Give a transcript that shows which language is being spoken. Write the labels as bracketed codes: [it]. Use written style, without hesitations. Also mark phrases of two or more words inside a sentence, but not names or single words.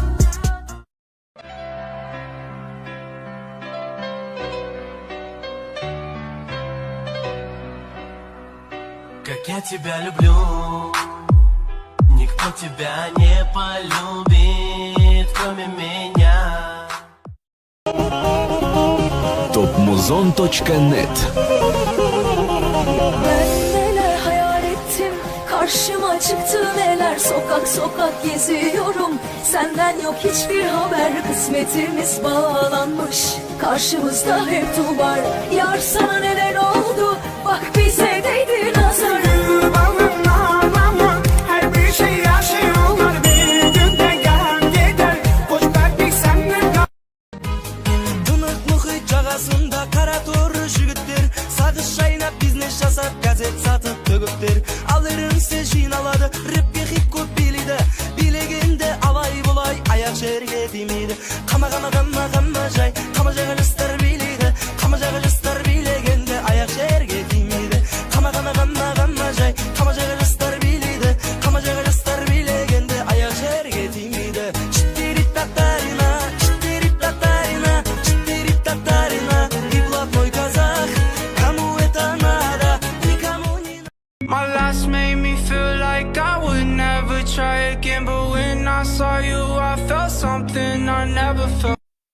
[ru] Как я тебя люблю, никто тебя не полюбит, кроме меня. [tr] Topmuzon.net. Ben neler hayal ettim, karşıma çıktı neler. Sokak sokak geziyorum, senden yok hiçbir haber. Kısmetimiz bağlanmış, karşımızda hep duvar. Yar sana neler oldu, bak bize değdi nazar. [kk] Жағасында қара торы жігіттер сағыз шайнап бизнес жасап газет сатып төгіптер. Ал ерінсе жиналады, рэпке хип-хоп билейді. Билегенде алай болай аяқ жерге тимейді. Қама жай, қама жайға жастар билейді. Қама жайға жастар билегенде аяқ жерге тимейді. Қама жай, қама жайға жастар билейді. Қама жайға жастар билегенде аяқ жерге тимейді. [en] My last made me feel like I would never try again, but when I saw you, I felt something I never felt.